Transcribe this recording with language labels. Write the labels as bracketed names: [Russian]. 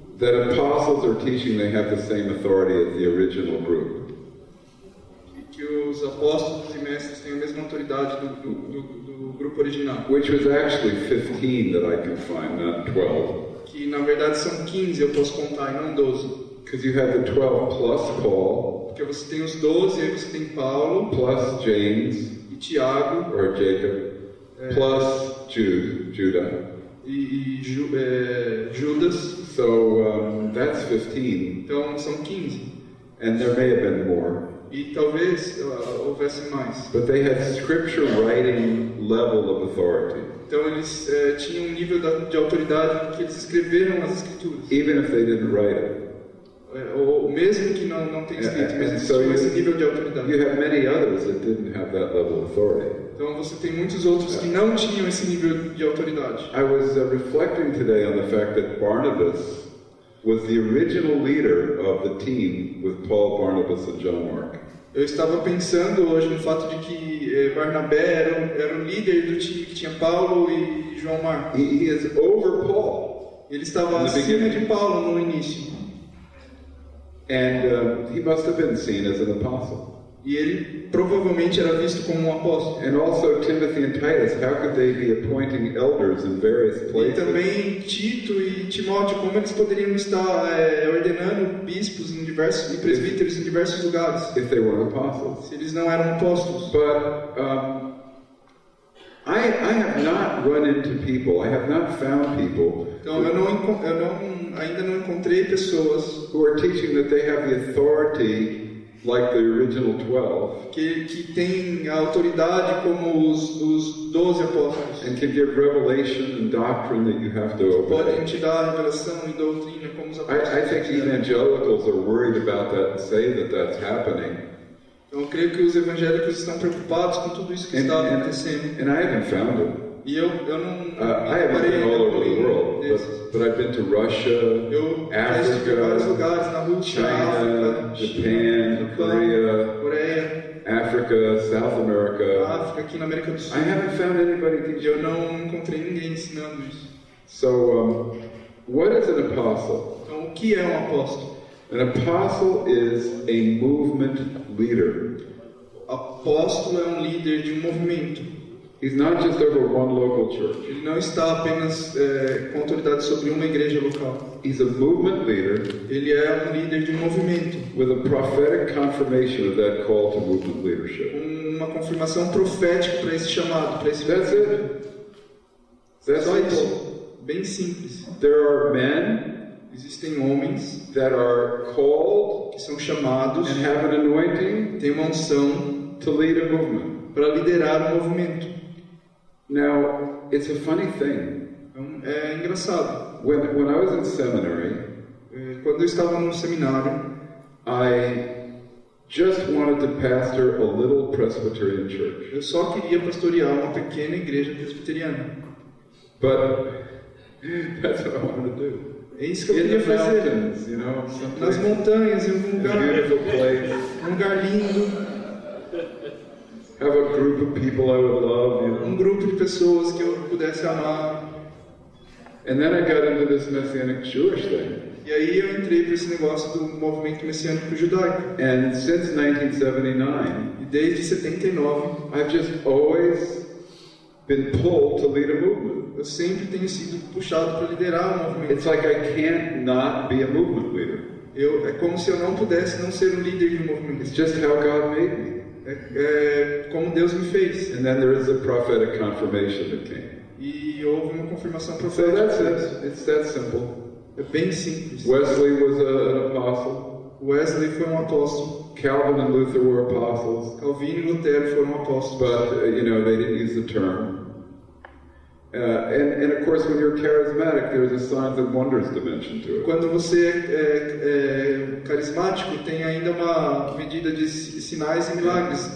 [English] that apostles are teaching they have the same authority as the original group. [Portuguese] que os apóstolos e mestres têm a mesma autoridade do grupo original, [English] Which was actually 15 that I can find, not 12. [Portuguese] que na verdade são 15, eu posso contar, e não 12. [English] Because you have the 12 plus Paul, [Portuguese] Porque você tem os 12, aí você tem Paulo [English] plus James [Portuguese] e Tiago [English] or Jacob, plus Judah. [Portuguese] e Judas, [English] So that's 15. [Portuguese] então são 15. [English] And there may have been more. [Portuguese] E talvez houvesse mais. [English] But they had scripture writing level of authority, [Portuguese] Então eles tinham um nível de autoridade que eles escreveram as escrituras. [English] even if they didn't write it. [Portuguese] Ou mesmo que não tenha escrito, mas eles [English] So [Portuguese] tinham esse nível de autoridade. [English] you have many others that didn't have that level of authority. [Portuguese] Então você tem muitos outros que não tinham esse nível de autoridade. [English] I was reflecting today on the fact that Barnabas was the original leader of the team with Paul, Barnabas, and John Mark. [Portuguese] Eu estava pensando hoje no fato de que Barnabé era o líder do time que tinha Paulo e João Marcos. [English] He is over Paul, [Portuguese] Ele estava [English] No [Portuguese] acima [English] beginning. [Portuguese] de Paulo no início. [English] and he must have been seen as an apostle. [Portuguese] E ele provavelmente era visto como um apóstolo. [English] And also Timothy and Titus, how could they be appointing elders in various [Portuguese] E [English] places [Portuguese] também Tito e Timóteo, como eles poderiam estar ordenando bispos e presbíteros em diversos lugares, [English] if they weren't apostles? [Portuguese] se eles não eram apóstolos? [English] But I have not run into people, I have not found people [Portuguese] Então ainda não encontrei pessoas [English] who are teaching that they have the authority like the original 12 [Portuguese] que têm a autoridade como os 12 apóstolos. [English] and can give revelation and doctrine that you have to [Portuguese] Podem [English] obey. [Portuguese] te dar revelação e doutrina como os apóstolos. [English] I think evangelicals are worried about that and say that that's happening. [Portuguese] Então eu creio que os evangélicos estão preocupados com tudo isso que está acontecendo. [English] And I haven't found it. [Portuguese] E eu não [English] I haven't been all over the world, [Portuguese] desses. [English] but I've been to Russia, [Portuguese] Eu já estive em vários [English] Africa, [Portuguese] lugares, na Rússia, [English] China, [Portuguese] África, [English] Japan, [Portuguese] Japão, [English] Korea, [Portuguese] Coreia, [English] Africa, South America. [Portuguese] África, aqui na América do Sul. [English] I haven't found anybody [Portuguese] E [English] teaching. [Portuguese] eu não encontrei ninguém ensinando isso. [English] So, what is an apostle? [Portuguese] Então, o que é um apóstolo? [English] An apostle is a movement leader. [Portuguese] Apóstolo é um líder de um movimento. [English] He's not just over one local church. [Portuguese] Ele não está apenas com autoridade sobre uma igreja local. [English] He's a movement leader [Portuguese] Ele é um líder de um movimento, [English] with a prophetic confirmation of that call to movement leadership. [Portuguese] uma confirmação profética para esse chamado, para esse [English] That's [Portuguese] movimento. [English] it. That's [Portuguese] Só [English] simple. [Portuguese] isso. Bem simples. [English] There are men [Portuguese] Existem homens [English] that are called [Portuguese] que são chamados, [English] and have an anointing [Portuguese] têm uma unção [English] to lead a movement. [Portuguese] para liderar o movimento. [English] Now, it's a funny thing. [Portuguese] É engraçado. [English] When I was in seminary, [Portuguese] Quando eu estava no seminário, [English] I just wanted to pastor a little Presbyterian church. [Portuguese] eu só queria pastorear uma pequena igreja presbiteriana. [English] But that's what I wanted to do. [Portuguese] É isso que eu [English] In [Portuguese] queria [English] the [Portuguese] fazer. [English] mountains, you know, [Portuguese] Nas [English] someplace, [Portuguese] montanhas, em algum [English] a [Portuguese] lugar, [English] beautiful place. [Portuguese] um lugar lindo, [English] Have a group of people I would love, you [Portuguese] um [English] know. [Portuguese] grupo de pessoas que eu pudesse amar. [English] And then I got into this Messianic Jewish thing. [Portuguese] E aí eu entrei para esse negócio do movimento messiânico judaico. [English] And since 1979, [Portuguese] E desde 79, [English] I've just always been pulled to lead a movement. [Portuguese] eu sempre tenho sido puxado para liderar um movimento. [English] It's like I can't not be a movement leader. [Portuguese] É como se eu não pudesse não ser um líder de um movimento. [English] It's just how God made me. [Portuguese] É como Deus me fez. [English] And then there is a prophetic confirmation that came. [Portuguese] E houve uma confirmação [English] So that's [Portuguese] profética. [English] it. It's that simple. [Portuguese] É bem simples. [English] Wesley was an apostle. [Portuguese] Wesley foi um apóstolo. [English] Calvin and Luther were apostles. [Portuguese] Calvino e Lutero foram apóstolos. [English] But, they didn't use the term. And of course, when you're charismatic, there's a signs and wonders dimension to it. [Portuguese] Quando você é carismático, tem ainda uma medida de sinais e milagres.